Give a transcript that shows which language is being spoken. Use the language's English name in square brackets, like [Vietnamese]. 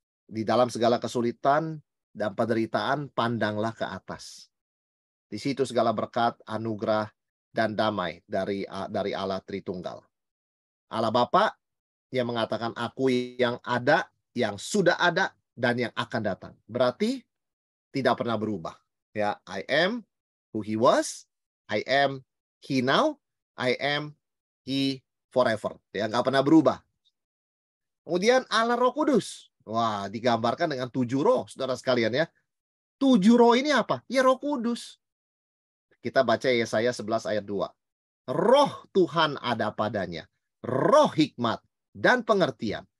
[Indonesian] Di dalam segala kesulitan dan penderitaan, pandanglah ke atas. Di situ segala berkat, anugerah, dan damai dari Allah Tritunggal. Allah Bapa yang mengatakan, aku yang ada, yang sudah ada, dan yang akan datang. Berarti tidak pernah berubah. Ya, [English] I am who he was, I am he now, I am he forever. [Indonesian] Ya, nggak pernah berubah. Kemudian Allah Roh Kudus. Wah, digambarkan dengan 7 roh, saudara sekalian ya. 7 roh ini apa? Ya Roh Kudus. Kita baca Yesaya 11 ayat 2. Roh Tuhan ada padanya. Roh hikmat dan pengertian.